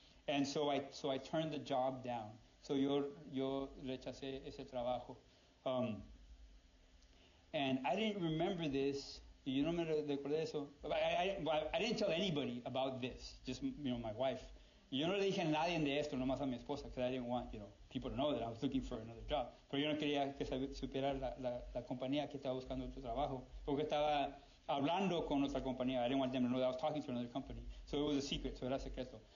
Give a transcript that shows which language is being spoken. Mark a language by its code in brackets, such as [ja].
[en] And so I turned the job down. [es] So yo rechacé ese trabajo. [en] And I didn't remember this. [es] You no me recordé eso. [en] I didn't tell anybody about this, just my wife. [es] Yo no le dije a nadie de esto, nomás a mi esposa, [en] because I didn't want people to know that I was looking for another job. [es] Pero yo no quería que supiera la compañía que estaba buscando otro trabajo, porque estaba hablando con otra compañía. [en] I didn't want them to know that I was talking to another company. So it was a secret, so [es] era secreto.